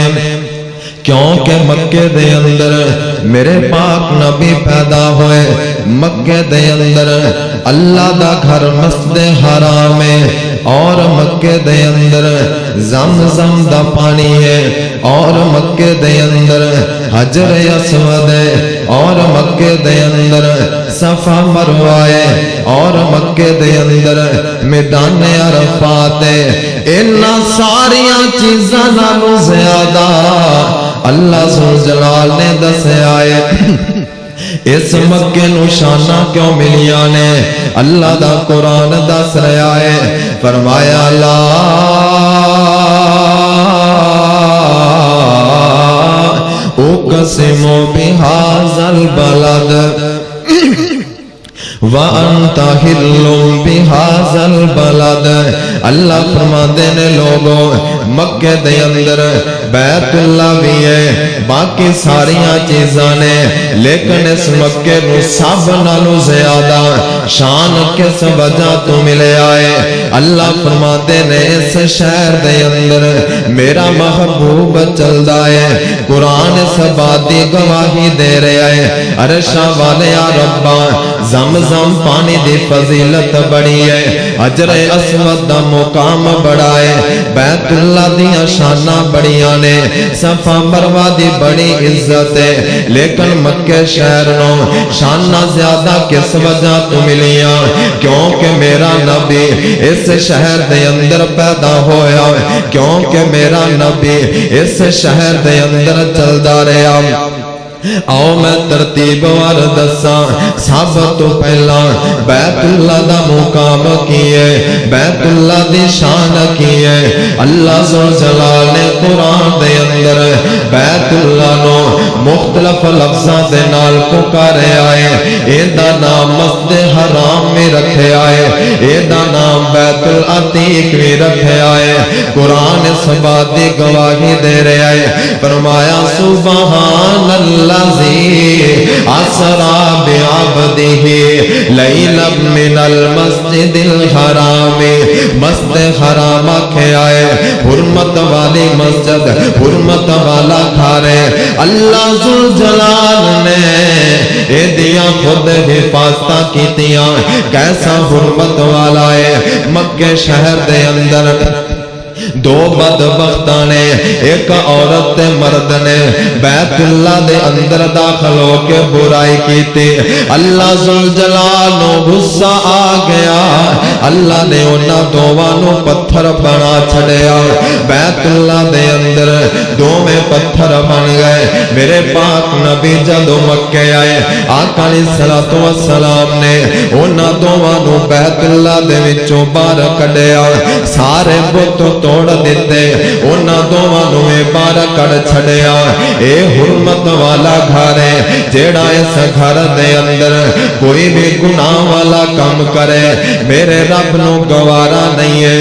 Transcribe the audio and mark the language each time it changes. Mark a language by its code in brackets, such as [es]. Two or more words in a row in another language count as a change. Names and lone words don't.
[pa] کیونکہ مکہ دے اندر میرے پاک نبی پیدا ہوئے، مکہ دے اندر اللہ دا گھر مسجد حرام ہے، اور مکہ دے اندر زمزم دا پانی ہے، اور مکہ دے اندر حجر اسود ہے، اور مکہ دے اندر صفا مروہ ہے، اور مکہ دے اندر میدان عرفات ہے۔ انہاں ساریاں چیزاں نالوں زیادہ اللہ ذوالجلال نے دسیا ہے۔ اس مکے نو شانہ کیوں ملیاں نے؟ اللہ دا قرآن دس رہا ہے، فرمایا [ar] لا اقسم بہذا البلد وَأَنْتَ حِلٌّ بِهَذَا الْبَلَدِ۔ [pa] اللہ فرماتے ہیں لوگوں مکہ دے اندر بیت اللہ بھی ہے، باقی ساریاں چیزاں نے، لیکن اس مکہ نو سب نالوں زیادہ شان کس وجہ تو ملے آئے؟ اللہ فرماتے ہیں اس شہر دے اندر میرا محبوب چلدا ہے، قرآن اس بات دی گواہی دے رہا ہے، عرشاں والے یا ربا زمزم پانی دی فضیلت بڑی ہے، حجر اسود دا مقام بڑا ہے، بیت اللہ دیاں شانہ بڑیاں نے، صفا مروہ دی بڑی عزت ہے، لیکن مکہ شہر نو شانہ زیادہ کس وجہ تو ملیاں؟ کیونکہ میرا نبی اس شہر دے اندر پیدا ہویا، کیونکہ میرا نبی اس شہر دے اندر چلدا رہا۔ آؤ میں ترتیب وار دساں، سب تو پہلا بیت اللہ دا مقام کیے، بیت اللہ دی شان کیے۔ اللہ ذوالجلال نے قرآن دے اندر بیت اللہ نو مختلف لفظاں دے نال پکارے آئے، اے دا نام مسجد حرام میں رکھے آئے، اے دا نام بیت العتیق میں رکھے آئے۔ قرآن اس بات دی گواہی دے رہے آئے، فرمایا [ar] سبحان اللہ اسرا بعبدہ لیلا من المسجد الحرام۔ [pa] مسجد حرام آکھے آئے، حرمت والی مسجد، حرمت والا گھر ہے۔ اللہ ذوالجلال نے اے دیا خود حفاظتہ کیتیاں، کیسا حرمت والا ہے۔ مکہ شہر دے اندر دو بدبختاں نے، ایک عورت تے مرد نے بیت اللہ دے اندر داخل ہو کے برائی [ur] کی تھی۔ [pa] اللہ ذوالجلال نو غصہ آ گیا، اللہ نے انہاں دوواں نو پتھر بنا چھڑیا، بیت اللہ دے اندر دو میں پتھر بن گئے۔ میرے پاک نبی جدو مکے آئے، آقا علیہ السلام نے انہاں دوواں نو بیت اللہ دے وچوں باہر کڈیا، سارے بت توڑ دیتے، انہاں دوواں نو باہر کڈ چھڈیا۔ اے حرمت والا گھر ہے، جیڑا اس گھر دے اندر کوئی بھی گناہ والا کام کرے میرے رب نو گوارا نہیں ہے۔